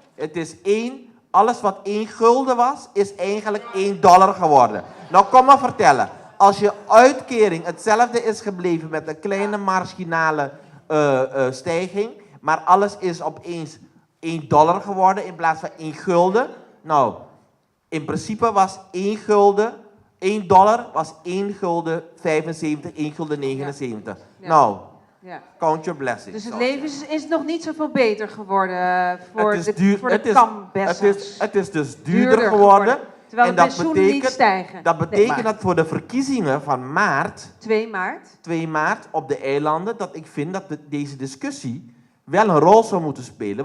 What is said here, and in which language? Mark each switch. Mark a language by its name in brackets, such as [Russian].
[Dutch] Het is alles wat 1 gulden was, is eigenlijk 1 dollar geworden. Nou, kom maar vertellen. Als je uitkering hetzelfde is gebleven met een kleine marginale stijging, maar alles is opeens 1 dollar geworden in plaats van 1 gulden. Nou, in principe was 1 dollar was 1 gulden 75, 1 gulden 79. Nou, [English] count your blessings. [Dutch] Dus het leven is nog niet zoveel beter geworden voor de kambessers. Het is dus duurder geworden. Terwijl de pensioenen niet stijgen. Dat betekent dat voor de verkiezingen van maart, 2 maart op de eilanden, dat ik vind dat deze discussie wel een rol zou moeten spelen.